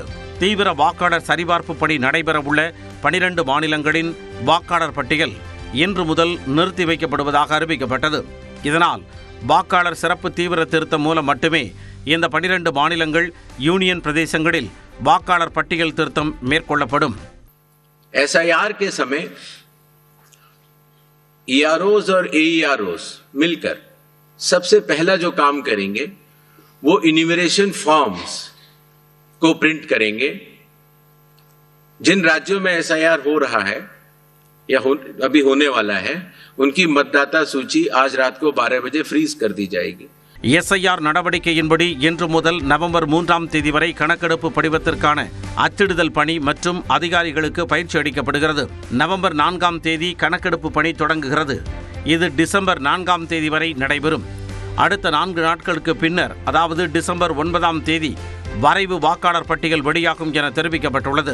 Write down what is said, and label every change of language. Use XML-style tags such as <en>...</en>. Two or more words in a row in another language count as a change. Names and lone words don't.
<ta>தீவிர வாக்காளர் சரிபார்ப்பு பணி நடைபெறவுள்ள 12 மாநிலங்களின் வாக்காளர் பட்டியல் இன்று முதல் நிறுத்தி வைக்கப்படுவதாக அறிவிக்கப்பட்டது. இதனால் வாக்காளர் சிறப்பு தீவிர திருத்தம் மூலம் மட்டுமே இந்த 12 மாநிலங்கள், யூனியன் பிரதேசங்களில் வாக்காளர் பட்டியல் திருத்தம் மேற்கொள்ளப்படும்.</ta> <hi>SIR के समय EROs और AEROs मिलकर सबसे पहला जो काम करेंगे वो</hi> <en>enumeration forms</en> <hi>को प्रिंट करेंगे. जिन राज्यों में SIR हो रहा है या अभी होने वाला है, उनकी मतदाता सूची आज रात को 12 बजे फ्रीज कर दी जाएगी.</hi> <ta>SIR நடவடிக்கையின்படி இன்று முதல் நவம்பர் 3ஆம் தேதி வரை கணக்கெடுப்பு படிவத்திற்கான அச்சிடுதல் பணி மற்றும் அதிகாரிகளுக்கு பயிற்சி அளிக்கப்படுகிறது. நவம்பர் 4ஆம் தேதி கணக்கெடுப்பு பணி தொடங்குகிறது. இது டிசம்பர் 4ஆம் தேதி வரை நடைபெறும். அடுத்த 4 நாட்களுக்கு பின்னர், அதாவது டிசம்பர் 9ஆம் தேதி வரைவு வாக்காளர் பட்டியல் வெளியாகும் என தெரிவிக்கப்பட்டுள்ளது.</ta>